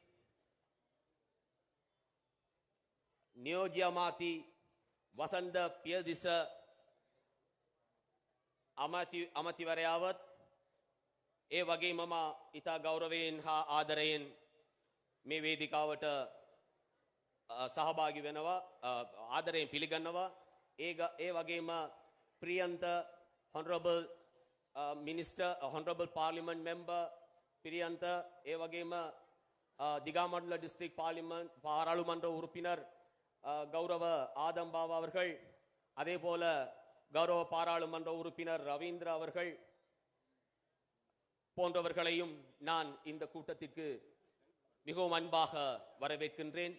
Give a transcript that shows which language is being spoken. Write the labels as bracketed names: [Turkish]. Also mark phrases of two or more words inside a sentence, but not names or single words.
[Sinhala] නියෝජ්‍ය අමාත්‍ය වසන්ත පියදිස අමාත්‍යවරයාවත් ඒ වගේම මම ඉතා ගෞරවයෙන් හා ආදරයෙන් මේ වේදිකාවට සහභාගී වෙනවා, ආදරයෙන් පිළිගන්නවා. ඒ වගේම ප්‍රියන්ත [English] honorable minister, honorable parliament member [Tamil] பிரியந்த [Sinhala] ඒ වගේම දිගාමඩුල්ල [English] district parliament [Tamil] பாராளுமன்ற உறுப்பினர் கௌரவ ஆதம் பாபா அவர்கள், அதே போல கௌரவ பாராளுமன்ற உறுப்பினர் ரவீந்திர அவர்கள், போன்றவர்களையும் நான் இந்த கூட்டத்திற்கு மிகவும் அன்பாக வரவேற்கின்றேன்.